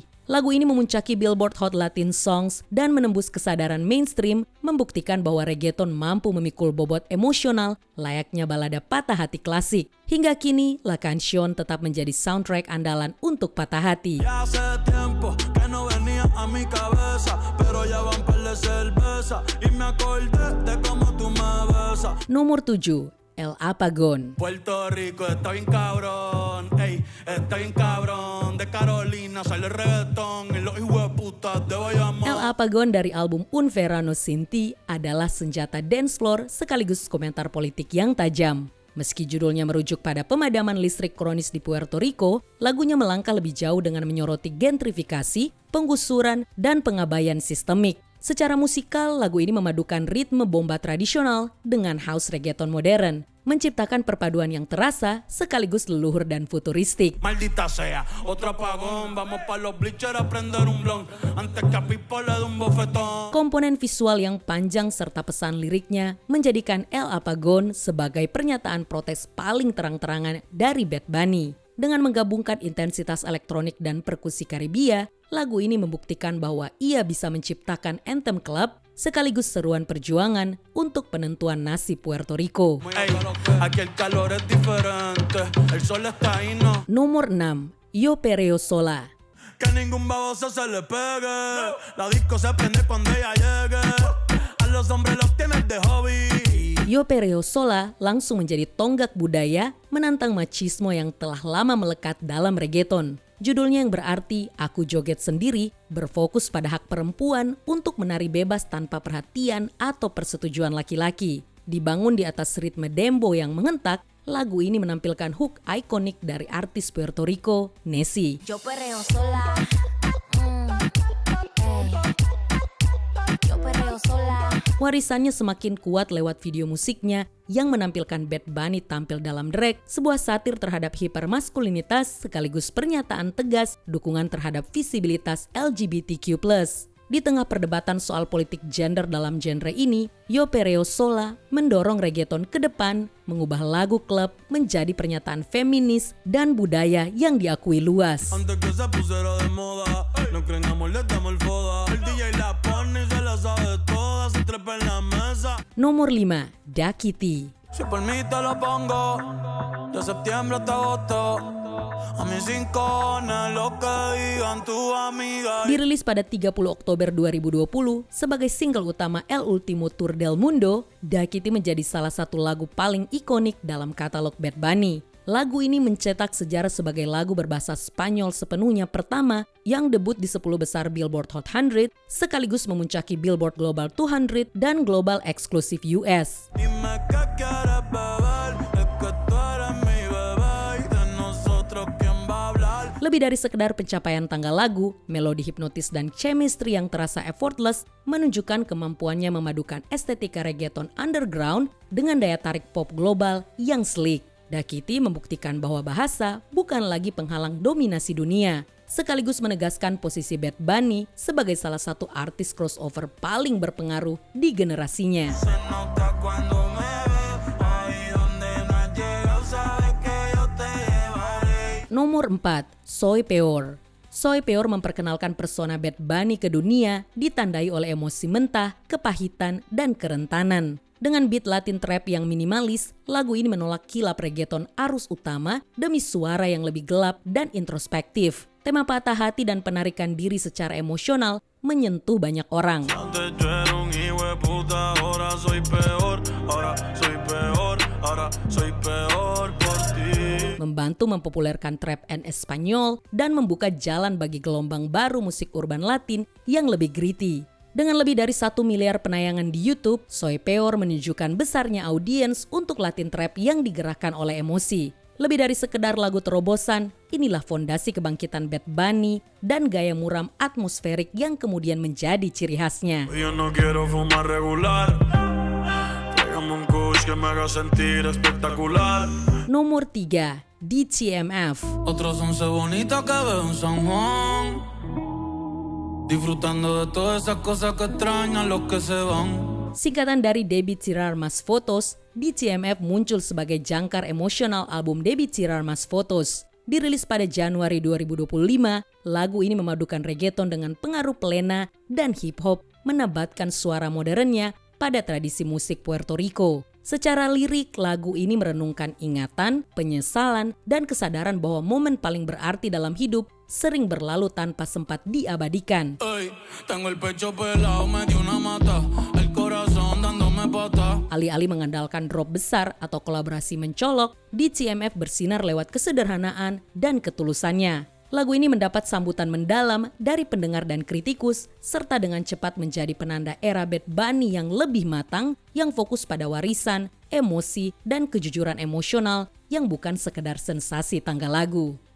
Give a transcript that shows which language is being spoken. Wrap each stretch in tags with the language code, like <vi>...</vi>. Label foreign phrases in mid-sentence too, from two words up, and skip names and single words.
<id>Lagu ini memuncaki Billboard Hot Latin Songs dan menembus kesadaran mainstream, membuktikan bahwa reggaeton mampu memikul bobot emosional layaknya balada patah hati klasik. Hingga kini, La Canción tetap menjadi soundtrack andalan untuk patah hati. Nomor 7, El Apagón.</id> <es>Puerto Rico está bien cabrón, ey, está bien cabrón. De Carolina sale el reggaetón y los hijueputas de Bayamón.</es> <id>El Apagón dari album Un Verano Sin Ti adalah senjata</id> <en>dance floor</en> <id>sekaligus komentar politik yang tajam. Meski judulnya merujuk pada pemadaman listrik kronis di Puerto Rico, lagunya melangkah lebih jauh dengan menyoroti gentrifikasi, penggusuran, dan pengabaian sistemik. Secara musikal, lagu ini memadukan ritme bomba tradisional dengan house reggaeton modern, menciptakan perpaduan yang terasa sekaligus leluhur dan futuristik.</id> <es>Maldita sea, otro apagón, vamos pa los bleachers a prender un blon, antes que a Pipo le dé un bofetón.</es> <id>Komponen visual yang panjang serta pesan liriknya menjadikan El Apagón sebagai pernyataan protes paling terang-terangan dari Bad Bunny. Dengan menggabungkan intensitas elektronik dan perkusi Karibia, lagu ini membuktikan bahwa ia bisa menciptakan</id> <en>anthem club</en> <id>sekaligus seruan perjuangan untuk penentuan nasib Puerto Rico.</id> <es>Ey, aquí el calor es diferente, el sol está ahí, no.</es> <id>Nomor 6. Yo Perreo Sola.</id> <es>Que ningún baboso se le pegue, la disco se prende cuando ella llegue, a los hombres los tienes de hobby.</es> <id>Yo Perreo Sola langsung menjadi tonggak budaya menantang machismo yang telah lama melekat dalam reggaeton. Judulnya yang berarti Aku Joget Sendiri berfokus pada hak perempuan untuk menari bebas tanpa perhatian atau persetujuan laki-laki. Dibangun di atas ritme dembow yang mengentak, lagu ini menampilkan hook ikonik dari artis Puerto Rico, Nessie.</id> <es>Yo perreo sola. Yo perreo sola.</es> <id>Warisannya semakin kuat lewat video musiknya yang menampilkan Bad Bunny tampil dalam drag, sebuah satir terhadap hipermaskulinitas sekaligus pernyataan tegas dukungan terhadap visibilitas LGBTQ+. Di tengah perdebatan soal politik gender dalam genre ini, Yo Perreo Sola mendorong reggaeton ke depan, mengubah lagu klub menjadi pernyataan feminis dan budaya yang diakui luas.</id> <es>Antes que se pusiera de moda, no creen amor, le damos el foda. El DJ la pone y se la sabe toda, se trepa en la mesa.</es> <id>Nomor 5. Dakiti.</id> <es>Si por mí te lo pongo, de septiembre hasta agosto. A mis rincones, lo que digan tu amiga.</es> <id>Dirilis pada 30 Oktober 2020 sebagai single utama El Último Tour del Mundo, Dakiti menjadi salah satu lagu paling ikonik dalam katalog Bad Bunny. Lagu ini mencetak sejarah sebagai lagu berbahasa Spanyol sepenuhnya pertama yang debut di 10 besar Billboard Hot 100 sekaligus memuncaki Billboard Global 200 dan Global Exclusive US.</id> <es>Dime qué quieres beber, es que tú eres mi bebé y de nosotros quién va a hablar.</es> <id>Lebih dari sekedar pencapaian tanggal lagu, melodi hipnotis dan chemistry yang terasa effortless menunjukkan kemampuannya memadukan estetika reggaeton underground dengan daya tarik pop global yang sleek. Dakiti membuktikan bahwa bahasa bukan lagi penghalang dominasi dunia, sekaligus menegaskan posisi Bad Bunny sebagai salah satu artis crossover paling berpengaruh di generasinya.</id> <es>Se nota cuando me ves, ahí donde no has llegado, sabes que yo te llevaré.</es> <id>Nomor 4. Soy Peor. Soy Peor memperkenalkan persona Bad Bunny ke dunia ditandai oleh emosi mentah, kepahitan, dan kerentanan. Dengan beat</id> <en>Latin trap</en> <id>yang minimalis, lagu ini menolak kilap reggaeton arus utama demi suara yang lebih gelap dan introspektif. Tema patah hati dan penarikan diri secara emosional menyentuh banyak orang.</id> <es>Antes yo era un hijo de puta, ahora soy peor, ahora soy peor, ahora soy peor por ti.</es> <id>Membantu mempopulerkan</id> <es>trap en Espanyol</es> <id>dan membuka jalan bagi gelombang baru musik urban Latin yang lebih gritty. Dengan lebih dari 1 miliar penayangan di YouTube, Soy Peor menunjukkan besarnya audiens untuk</id> <en>Latin trap</en> <id>yang digerakkan oleh emosi. Lebih dari sekedar lagu terobosan, inilah fondasi kebangkitan Bad Bunny dan gaya muram atmosferik yang kemudian menjadi ciri khasnya.</id> <es>Yo no quiero fumar regular, tráigame un kush que me haga sentir espectacular.</es> <id>Nomor 3. DTMF.</id> <es>Otros 11 bonitas que veo en San Juan, disfrutando de todas esas cosas que extrañan los que se van.</es> <id>Singkatan dari Debbie Tirar Mas Fotos, DTMF muncul sebagai jangkar emosional album Debbie Tirar Mas Fotos. Dirilis pada Januari 2025, lagu ini memadukan reggaeton dengan pengaruh plena dan hip-hop, menabatkan suara modernnya pada tradisi musik Puerto Rico. Secara lirik, lagu ini merenungkan ingatan, penyesalan, dan kesadaran bahwa momen paling berarti dalam hidup sering berlalu tanpa sempat diabadikan.</id> <es>Ey, tengo el pecho pelado, me dio una mata, el corazón dándome pata.</es> <id>Alih-alih mengandalkan drop besar atau kolaborasi mencolok, DTMF bersinar lewat kesederhanaan dan ketulusannya. Lagu ini mendapat sambutan mendalam dari pendengar dan kritikus, serta dengan cepat menjadi penanda era Bad Bunny yang lebih matang, yang fokus pada warisan, emosi, dan kejujuran emosional yang bukan sekedar sensasi tanggal lagu.</id>